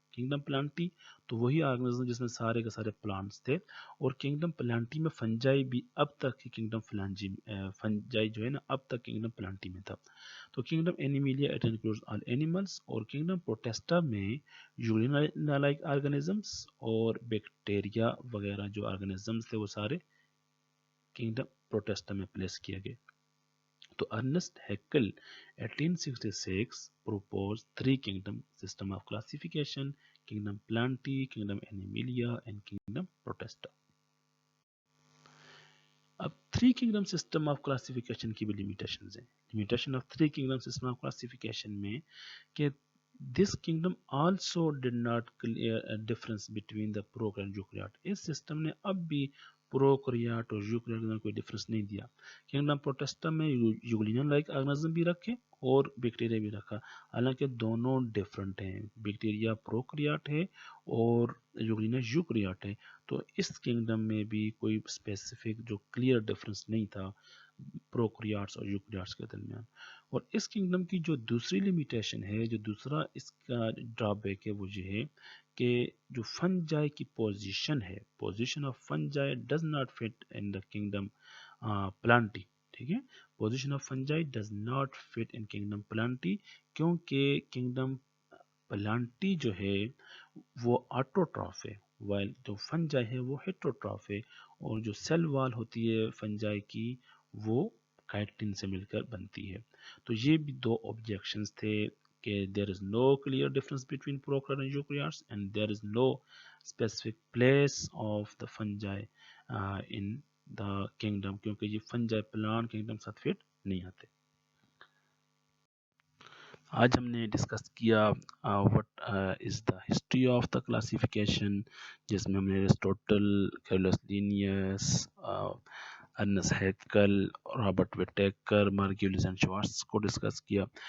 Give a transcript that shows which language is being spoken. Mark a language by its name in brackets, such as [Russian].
[Urdu] Kingdom plenty تو وہی organism جس میں سارے کے سارے پلانٹس تھے، اور کنگڈم پلانٹی میں فنجائی بھی اب تک کی کنگڈم فنجائی جو ہے نا اب تک کنگڈم پلانٹی میں تھا. تو kingdom اینیمیلیا [English] it includes all animals, [Urdu] اور کنگڈم پروٹیسٹا میں یورینا لائک آرگنزمس اور بیکٹیریا وغیرہ جو آرگنزمس تھے وہ سارے کنگڈم پروٹیسٹا میں پلیس کیا گئے. [English] تو Ernst Haeckel 1866 proposed 3 kingdom system of classification: kingdom plantae, kingdom animalia and kingdom protesta. [Urdu] اب [English] 3 kingdom system of classification [Urdu] کی بھی limitations ہیں. [English] limitation of 3 kingdom system of classification [Urdu] میں کہ [English] this kingdom also did not clear a difference between the prokaryote and eukaryote. [Urdu] اس system نے اب بھی پروکریاٹ اور یوکریاٹ کے اندر کوئی ڈفرنس نہیں دیا. کنگڈم پروٹیسٹا میں یوگلینن لائک آرگنزم بھی رکھے اور بیکٹیریا بھی رکھا، حالانکہ دونوں ڈفرنٹ ہیں. بیکٹیریا پروکریاٹ ہے اور یوگلینا یوکریاٹ ہے. تو اس کنگڈم میں بھی کوئی اسپیسیفک جو کلیئر ڈفرنس نہیں تھا پروکریاٹس اور یوکریاٹس کے درمیان. اور اس کنگڈم کی جو دوسری لمیٹیشن ہے، جو دوسرا اس کا ڈرا بیک ہے، وہ یہ ہے کہ جو فنجائی کی پوزیشن ہے، [English] Position of fungi does not fit in the kingdom plantae. [Urdu] ٹھیک ہے، [English] position of fungi does not fit in kingdom plantae, [Urdu] کیونکہ کنگڈم پلانٹی جو ہے وہ آٹوٹراف ہے، وائل جو فنجائی ہے وہ ہیٹروٹراف ہے، اور جو سیل وال ہوتی ہے فنجائی کی وہ کائٹن سے مل کر بنتی ہے. [English] تو یہ بھی دو آبجیکشنز تھے کہ there is no clear difference between prokaryotes and eukaryotes, and there is no specific place of the fungi in the kingdom، [Urdu] کیونکہ یہ fungi پلانٹ kingdom ساتھ فٹ نہیں آتے. آج ہم نے ڈسکس کیا [English] what is the history of the classification، [Urdu] جس میں ہم نے ایرسٹوٹل، کیرلس لینیس، ارنسٹ ہیکل، رابرٹ وٹیکر، مارگیولیس اینڈ شوارٹز کو ڈسکس کیا.